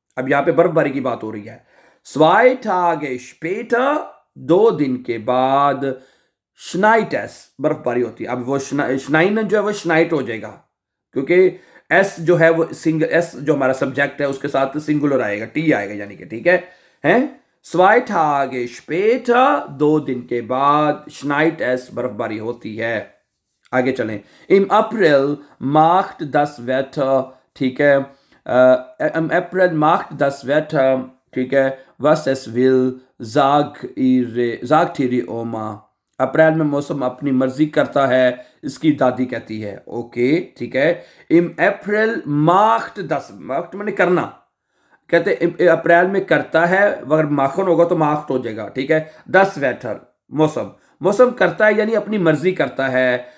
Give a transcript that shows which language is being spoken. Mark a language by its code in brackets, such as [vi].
[hi] अब यहाँ पे बर्फबारी की बात हो रही है। [de] Zwei Tage später, [hi] 2 दिन के बाद, [de] schneit's, [hi] बर्फबारी होती है। अब वो श्नाइनन जो है वो श्नाइट हो जाएगा क्योंकि एस जो है वो सिंगल, एस जो हमारा सब्जेक्ट है उसके साथ सिंगुलर आएगा, टी आएगा, यानी कि ठीक है। [de] Zwei Tage später, [hi] 2 दिन के बाद, [de] schneit's, [hi] बर्फबारी होती है। आगे चलें। [de] Im April macht das Wetter, [hi] ठीक है, [de] im April macht das Wetter, ठीक है, was es will, sagt ihre Oma। [hi] अप्रैल में मौसम अपनी मर्जी करता है, इसकी दादी कहती है, ओके, ठीक है। [de] Im April macht das, [hi] macht माने करना, कहते अप्रैल में करता है, अगर माखन होगा तो माख्ट हो जाएगा, ठीक है। [de] das Wetter, [hi] मौसम, मौसम करता है यानी अपनी मर्जी करता है।